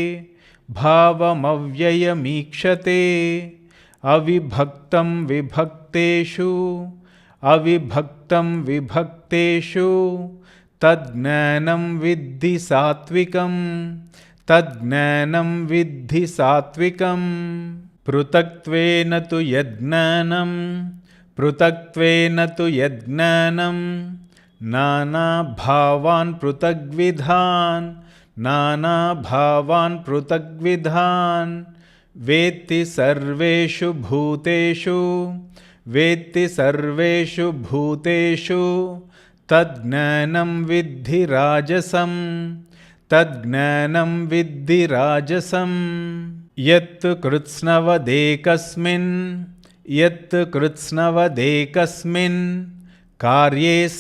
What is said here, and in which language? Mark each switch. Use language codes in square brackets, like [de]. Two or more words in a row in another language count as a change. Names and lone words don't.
[sa] భావమవ్యయమీక్షతే అవిభక్తం విభక్తేషు అవిభక్తం విభక్తేషు తజ్ఞానం విద్ధి సాత్వికం తజ్ఞానం విద్ధి సాత్వికం పృథక్త్వేన తు యజ్ఞానం పృథక్త్వేన తు యజ్ఞానం నానాభావాన్ పృథగ్విధాన్ నానాభావాన్ పృథగ్విధాన్ వేత్తి సర్వేషు భూతేషు वेत्ति सर्वेषु भूतेषु तज्ज्ञानं विद्धि राजसं तज्ज्ञानं विद्धि राजसं यत् कृत्स्नवदेकस्मिन् कार्ये